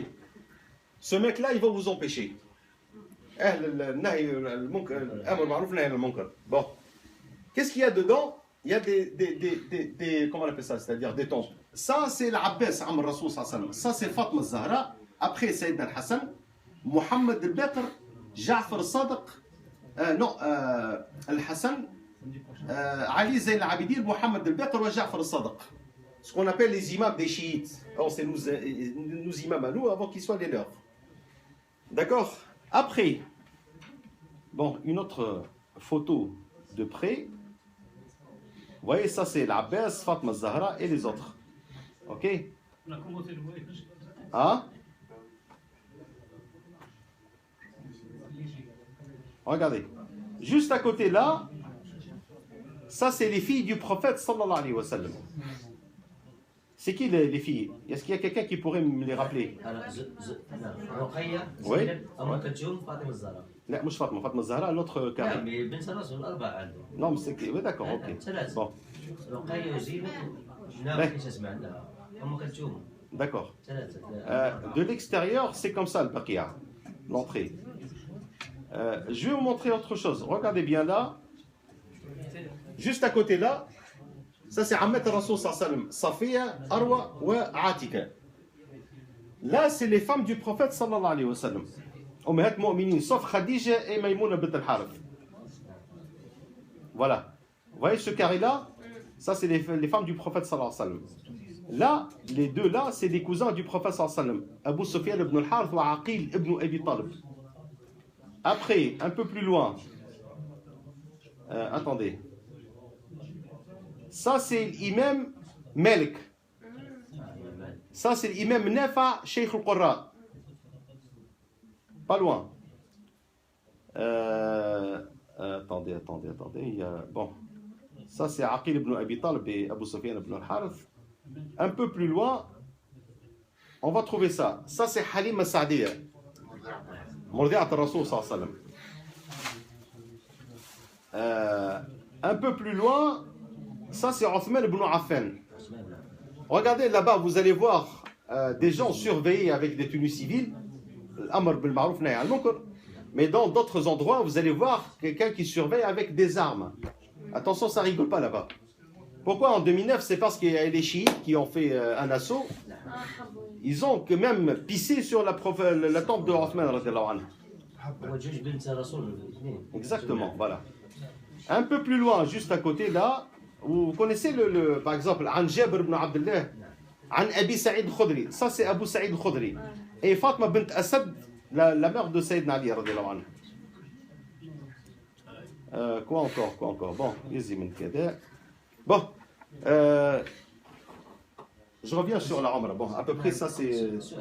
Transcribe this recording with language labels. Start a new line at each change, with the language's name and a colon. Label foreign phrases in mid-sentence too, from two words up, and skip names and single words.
French: Ce mec-là, il va vous empêcher. Bon. Qu'est-ce qu'il y a dedans? Il y a des comment on appelle ça? C'est-à-dire des tombes. Ça, c'est l'Abbas, Amr Rasoul
Arabic: صلى الله عليه وسلم.
French: Ça, c'est Fatma Zahra. Après, Sayyidina al-Hassan, Mohammed al-Baqir, Ja'far al-Sadiq, non, al-Hassan, Ali Zayn al-Abidin, Mohammed al-Baqir et Ja'far al-Sadiq. Ce qu'on appelle les imams des chiites. Alors, c'est nous imams à nous avant qu'ils soient les leurs. D'accord? Après, bon, une autre photo de près. Vous voyez, ça c'est l'Abbas, Fatma Zahra et les autres. Ok? Hein? Regardez. Juste à côté là, ça c'est les filles du prophète
Arabic: صلى الله عليه وسلم.
French: C'est qui les filles? Est-ce qu'il y a quelqu'un qui pourrait me les rappeler?
Arabic: رقية
French: Oui.
Arabic: أم كلثوم فاطمة الزهراء. لا مش فاطمة، فاطمة الزهراء l'autre لا
French: carré.
Arabic: بنت الرسول الأربعة عندهم.
French: Non, mais c'est oui, d'accord, ok.
Arabic: ثلاثة.
French: Bon,
Arabic: رقية وزينب نعم ايش اسمها عندها؟ أم كلثوم.
French: d'accord. ثلاثة. De l'extérieur, c'est comme ça le Baqiya, l'entrée. Je vais vous montrer autre chose. Regardez bien là. Juste à côté là. Ça c'est
Arabic: عمات الرسول صلى الله عليه وسلم.
French: Safiya, Arwa wa Atika. Là c'est les femmes du prophète
Arabic: صلى الله عليه وسلم. أمهات المؤمنين,
French: sauf Khadija et Maïmouna bint al-Harith. Voilà. Vous voyez ce carré là? Ça c'est les femmes du prophète
Arabic: صلى الله عليه وسلم.
French: Là, les deux là, c'est des cousins du prophète
Arabic: صلى الله عليه وسلم.
French: Abu Sufyan ibn al-Harith wa Aqil ibn Abi Talib. Après, un peu plus loin. Attendez. Ça c'est l'imam Malik. Ça c'est l'imam Nafa Sheikh al-Qurra. Pas loin. Attendez. Il y a, bon. Ça c'est Aqil ibn Abi Talib et Abu Sufyan ibn al-Harith. Un peu plus loin, on va trouver ça. Ça c'est Halim al-Sa'diya.
Arabic: مرضعة الرسول صلى الله عليه وسلم.
French: Un peu plus loin, ça c'est Othman ibn Affan. Regardez là-bas, vous allez voir des gens surveillés avec des tenues civiles.
Arabic: أمر بالمعروف نهي عن المنكر.
French: Mais dans d'autres endroits, vous allez voir quelqu'un qui surveille avec des armes. Attention, ça rigole pas là-bas. Pourquoi en 2009? C'est parce qu'il y a les chiites qui ont fait un assaut. Ils ont quand même pissé sur la tombe de Othman
Arabic: رضي الله عنه.
French: Exactement, voilà. Un peu plus loin, juste à côté là, vous connaissez par exemple,
Arabic: عن جابر بن عبد الله، عن أبي سعيد الخدري.
French: Ça c'est Abu Sa'id al-Khudri. Et Fatma bint Asad, la mère de Sayyidina Ali
Arabic: رضي الله عنه.
French: Quoi encore? Bon, bon, je reviens sur la Umrah. Bon, à peu près ça c'est.